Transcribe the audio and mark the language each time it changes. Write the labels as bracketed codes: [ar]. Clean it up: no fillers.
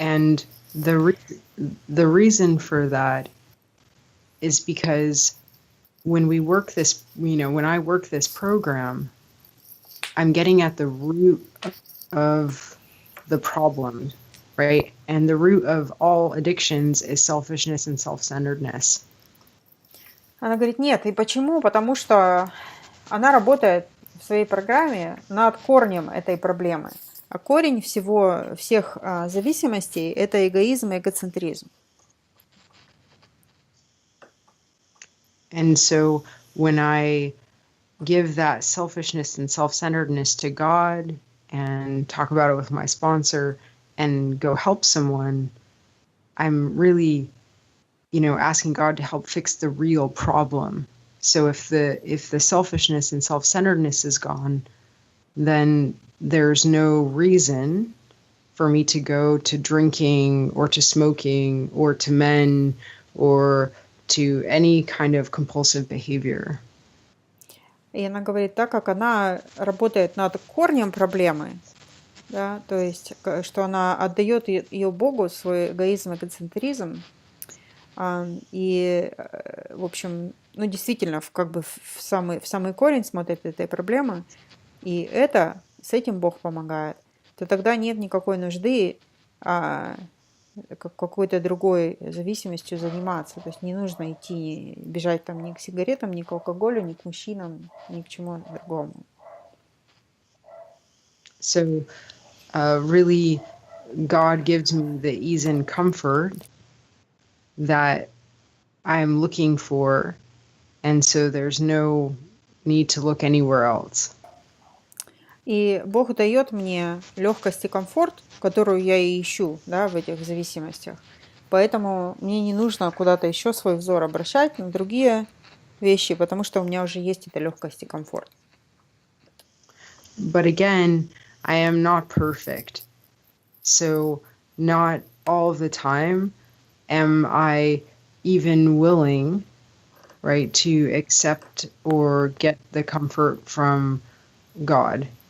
[en] And the reason for that is because when we work this, when I work this program, I'm getting at the root of the problem, right? And the root of all addictions is selfishness and self-centeredness. [ru] Она говорит, нет. И почему? Потому что она работает в своей программе над корнем этой проблемы. А корень всех зависимостей – это эгоизм и эгоцентризм. [en] And so when I give that selfishness and self-centeredness to God and talk about it with my sponsor and go help someone, I'm really, asking God to help fix the real problem. So if the selfishness and self-centeredness is gone, then there's no reason for me to go to drinking or to smoking or to men or to any kind of compulsive behavior. [ru] И она говорит, так как она работает над корнем проблемы, да, то есть, что она отдает ее Богу, свой эгоизм, эгоцентризм, и, в общем, действительно, в самый корень смотрит этой проблемы, и с этим Бог помогает, то тогда нет никакой нужды какой-то другой зависимостью заниматься. То есть не нужно бежать там ни к сигаретам, ни к алкоголю, ни к мужчинам, ни к чему другому. [en] So, really, God gives me the ease and comfort that I'm looking for, and so there's no need to look anywhere else. [ru] И Бог дает мне легкость и комфорт, которую я и ищу, да, в этих зависимостях. Поэтому мне не нужно куда-то еще свой взор обращать на другие вещи, потому что у меня уже есть эта легкость и комфорт. [en] But again, I am not perfect. So not all the time am I even willing, right, to accept or get the comfort from God.